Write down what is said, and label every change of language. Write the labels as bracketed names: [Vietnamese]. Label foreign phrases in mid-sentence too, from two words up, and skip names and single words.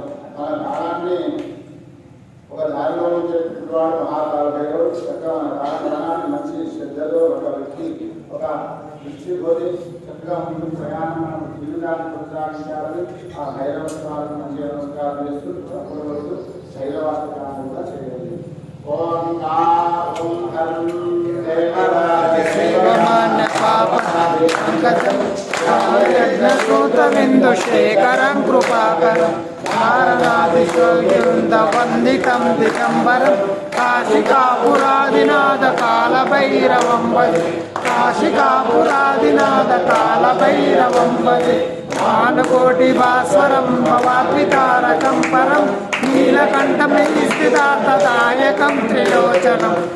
[Telugu] మన కాలాన్ని ఒక దారిలో ఉంచేటువంటి వాడు మహాకాల భైరవుడు. చక్కగా మన కాలాన్ని మంచి శ్రద్ధలో ఒక వ్యక్తి ఒక దృష్టి పోతే చక్కగా ముందు ప్రయాణం మనం జీవితాన్ని కొనసాగించాలని ఆ భైరవ స్వామికి మంచి నమస్కారం చేస్తూ అప్పటి వరకు భైరవాష్టకాన్ని కూడా చేయండి. [Sanskrit] ఓం शेखरं कृपाकरं नारनादिवृन्दवन्दितं दिगम्बरं काशिकापुरादिनाथ कालभैरवं भजे काशिकापुरादिनाथ कालभैरवं भजे भानुकोटिभास्वरं भवाद्वितारकं परं नीलकण्ठमयिस्थितार्थदायकं त्रिलोचनं